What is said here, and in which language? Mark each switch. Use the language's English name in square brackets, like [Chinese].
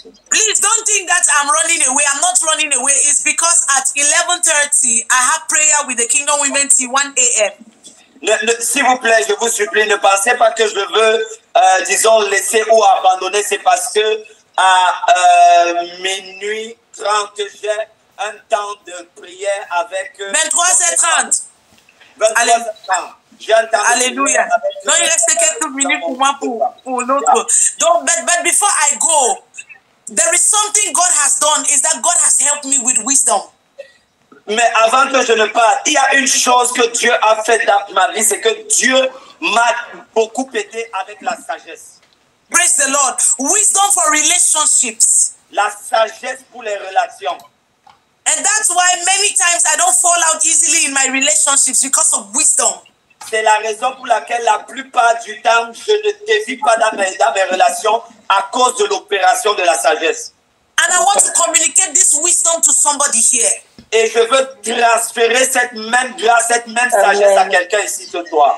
[English] Please don't think that I'm running away. I'm not running away. It's because at 11:30 I have prayer with the Kingdom Women till 1 a.m. [French] S'il vous plaît, je vous supplie, ne pensez pas que je veux, disons, laisser ou abandonner. C'est parce que à minuit 30, j'ai un temps de prière avec 23h30. 23h30. Alléluia. Donc il reste quelques minutes pour moi pour l'autre. [English] Donc, but before I go, there is something God has done. Is that God has helped me with wisdom. [French] Mais avant que je ne parte, il y a une chose que Dieu a fait dans ma vie, c'est que Dieu m'a beaucoup aidé avec la sagesse. [English] Praise the Lord. Wisdom for relationships. [French] La sagesse pour les relations. [English] And that's why many times I don't fall out easily in my relationships because of wisdom. [French] C'est la raison pour laquelle la plupart du temps, je ne dévie pas dans mes relations à cause de l'opération de la sagesse. [English] And I want to communicate this wisdom to somebody here. [French] Et je veux transférer cette même grâce, cette même sagesse à quelqu'un ici ce soir.